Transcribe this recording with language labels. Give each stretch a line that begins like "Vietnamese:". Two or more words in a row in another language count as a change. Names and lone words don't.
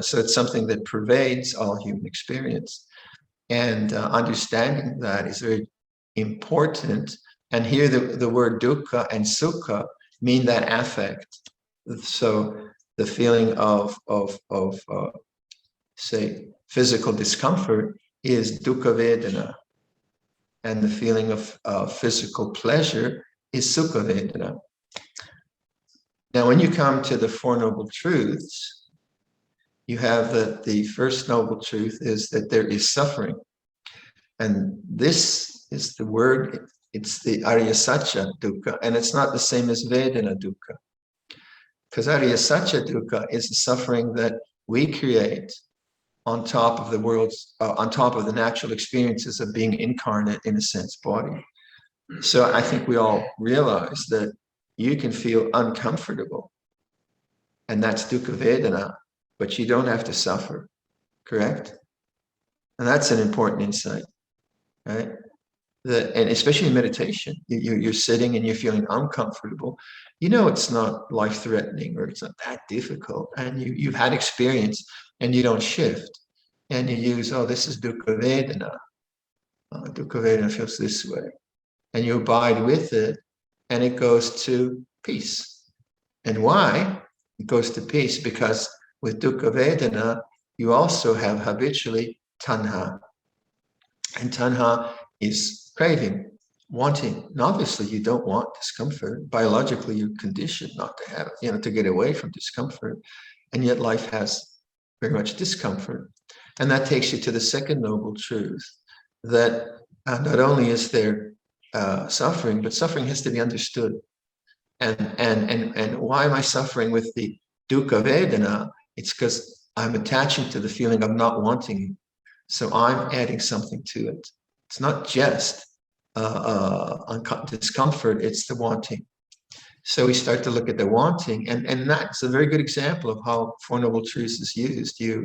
English: So it's something that pervades all human experience. And understanding that is very important. And here the word dukkha and sukha mean that affect. So the feeling of say, physical discomfort is
Pali: dukkha vedana.
English: And the feeling of physical pleasure is
Pali: sukha vedana.
English: Now, when you come to the Four Noble Truths, you have that the first noble truth is that there is suffering. And this is the word, it's the
Sanskrit: Arya Satya dukkha,
English: and it's not the same as
Pali: Vedana dukkha.
English: Because
Sanskrit: Arya Satya dukkha
English: is the suffering that we create on top of the world's, on top of the natural experiences of being incarnate in a sense body. So I think we all realize that you can feel uncomfortable, and that's
Pali: dukkha vedana,
English: but you don't have to suffer, correct? And that's an important insight, right? and especially in meditation, you're sitting and you're feeling uncomfortable. You know, it's not life-threatening or it's not that difficult, and you've had experience, and you don't shift, and you use, oh, this is
Pali: dukkha vedana. Dukkha vedana
English: feels this way, and you abide with it, and it goes to peace. And why it goes to peace? Because with
Pali: dukkha vedana,
English: you also have habitually tanha, and tanha is craving, wanting. And obviously, you don't want discomfort. Biologically, you're conditioned not to have it, to get away from discomfort. And yet life has very much discomfort. And that takes you to the second noble truth, that not only is there suffering, but suffering has to be understood. And why am I suffering with the
Pali: dukkha vedana?
English: It's because I'm attaching to the feeling of not wanting it. So I'm adding something to it. It's not just discomfort, it's the wanting. So we start to look at the wanting, and that's a very good example of how Four Noble Truths is used.